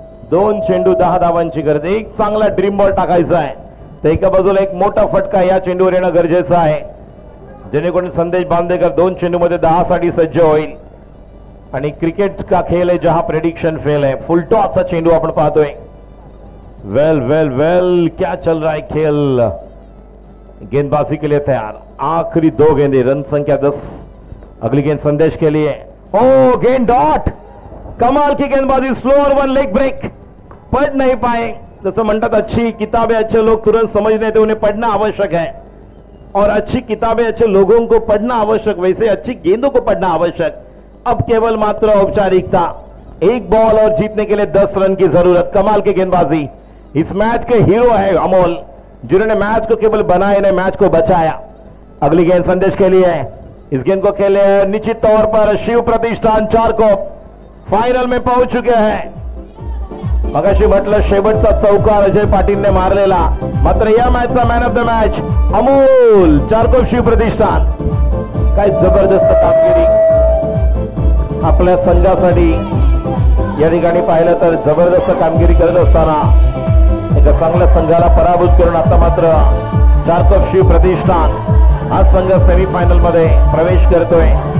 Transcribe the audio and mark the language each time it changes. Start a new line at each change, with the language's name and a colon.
Marathi: 2 चेंडू 10 धावांची गरज. एक चांगला ड्रीम बॉल टाकायचा आहे तर एका बाजूला एक मोठा फटका या चेंडूवर येणं गरजेचं आहे जेणेकरून संदेश बांदेकर 2 चेंडू मध्ये 10 साठी सज्ज होईल.
Hindi: आणि क्रिकेट का खेल है जहां प्रेडिक्शन फेल है.
Marathi: फुल टॉसचा चेंडू आपण पाहतोय.
English: well well well
Hindi: क्या चल रहा है खेल. गेंदबाजी के लिए तैयार. आखिरी 2 गेंदे. रन संख्या 10. अगली गेंद संदेश के लिए. ओ गेंद डॉट. कमाल की गेंदबाजी. Slower 1 leg break. पढ़ नहीं पाए. जैसे म्हणतात अच्छी किताबें अच्छे लोग तुरंत समझ नहीं थे उन्हें पढ़ना आवश्यक है. और अच्छी किताबें अच्छे लोगों को पढ़ना आवश्यक. वैसे अच्छी गेंदों को पढ़ना आवश्यक. अब केवल मात्र औपचारिकता. 1 बॉल और जीतने के लिए 10 रन की जरूरत. कमाल की गेंदबाजी. इस मैच के हीरो है अमोल जिन्होंने मैच को केवल बनाया नहीं मैच को बचाया. अगली गेंद संदेश के लिए. इस गेंद को खेले निश्चित तौर पर शिव प्रतिष्ठान चारकोप फाइनल में पहुंच चुके हैं.
Marathi: मगाशी म्हटलं शेवटचा चौकार अजय पाटीलने मारलेला. मात्र या मॅचचा man of the match Amol Charkop Shiv प्रतिष्ठान. काय जबरदस्त कामगिरी आपल्या संघासाठी या ठिकाणी पाहिलं तर जबरदस्त कामगिरी करत असताना एका चांगल्या संघाला पराभूत करून आता मात्र चारकोप शिव प्रतिष्ठान हा संघ सेमीफायनल मध्ये प्रवेश करतोय.